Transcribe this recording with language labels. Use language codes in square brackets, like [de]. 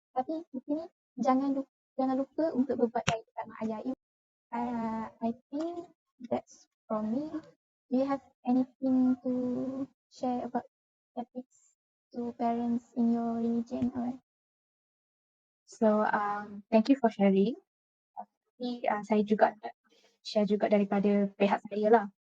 [ms] Tapi di sini jangan lupa untuk berbuat baik dekat mak ayah. [en] I think that's from me. Do you have anything to share about ethics to parents in your religion or? So thank you for sharing. [ms] Tapi saya juga nak share juga daripada pihak saya lah.